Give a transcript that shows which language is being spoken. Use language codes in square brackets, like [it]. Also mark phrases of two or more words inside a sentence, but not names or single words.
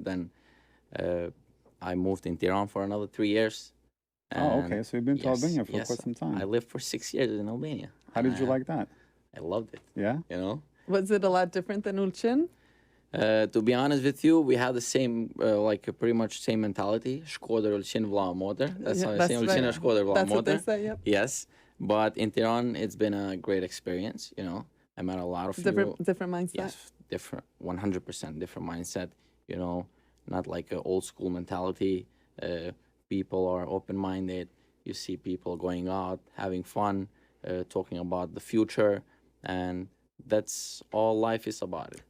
[en] Then I moved in Tehran for another 3 years. Oh, okay. So you've been to Albania for yes. quite some time. I lived for 6 years in Albania. How did you like that? I loved it. Yeah? You know? Was it a lot different than Ulqin? To be honest with you, we had the same, pretty much same mentality. [sq] Shkodër, Ulqin, vlla motor. [en] That's how I say. [sq] Ulqin, Shkodër, vlla [en] That's what [sq] motor. [en] they say, yep. Yes, but in Tehran, it's been a great experience. You know, I met a lot of Different people. mindset. Yes, different, 100% different mindset. You know, not like an old school mentality. People are open-minded. You see people going out, having fun, talking about the future, and that's all life is about it.